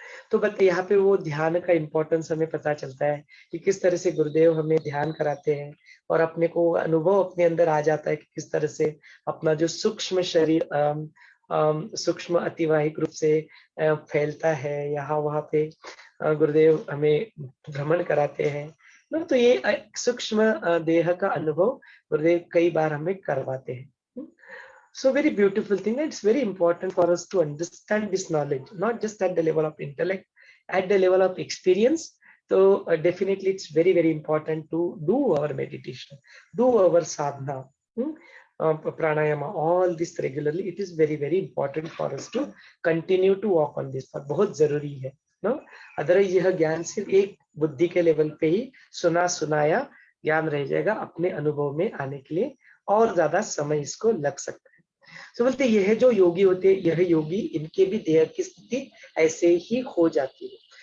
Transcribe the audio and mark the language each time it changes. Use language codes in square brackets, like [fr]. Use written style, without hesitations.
[hi] तो बट यहाँ पे वो ध्यान का इम्पोर्टेंस हमें पता चलता है कि किस तरह से गुरुदेव हमें ध्यान कराते हैं, और अपने को अनुभव अपने अंदर आ जाता है कि किस तरह से अपना जो सूक्ष्म शरीर सूक्ष्म अतिवाहिक रूप से फैलता है। यहाँ वहाँ पे गुरुदेव हमें भ्रमण कराते हैं, तो ये सूक्ष्म देह का अनुभव गुरुदेव कई बार हमें करवाते हैं। [en] So very beautiful thing. It's very important for us to understand this knowledge, not just at the level of intellect, at the level of experience. So definitely it's very, very important to do our meditation, do our sadhana, pranayama, all this regularly. It is very, very important for us to continue to walk on this path. [hi] बहुत जरूरी है, no? Otherwise यह ज्ञान सिर्फ एक बुद्धि के level पे ही सुना सुनाया ज्ञान रह जाएगा, अपने अनुभव में आने के लिए और ज्यादा समय इसको लग सकता है। तो बोलते यह जो योगी होते हैं, यह योगी, इनके भी देह की स्थिति ऐसे ही हो जाती है।